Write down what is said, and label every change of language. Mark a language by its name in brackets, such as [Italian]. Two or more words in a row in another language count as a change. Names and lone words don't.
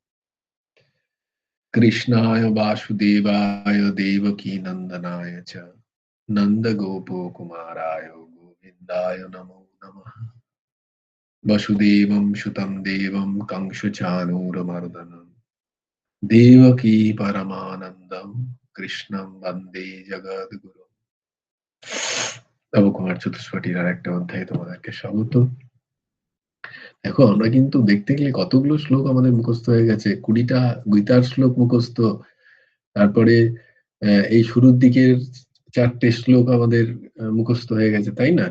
[Sanskrit] कृष्णाय वासुदेवाय देवकी नंदनाय च नंद गोपो कुमाराय गोविन्दाय नमो नमः। वसुदेवं सुतं देवं कंसचानूरमर्दनं देवकी परमानन्दं कृष्ण কৃষ্ণম বন্দে জগদ্গুরু। [Bangla] নবকুমার চতুষ্পাঠীর আর একটা অধ্যায়ে তোমাদেরকে স্বাগত। দেখো, আমরা কিন্তু দেখতে গেলে কতগুলো শ্লোক আমাদের মুখস্থ হয়ে গেছে, 20টা গীতার শ্লোক মুখস্থ। তারপরে এই শুরুর দিকের 4টে শ্লোক আমাদের মুখস্থ হয়ে গেছে, তাই না?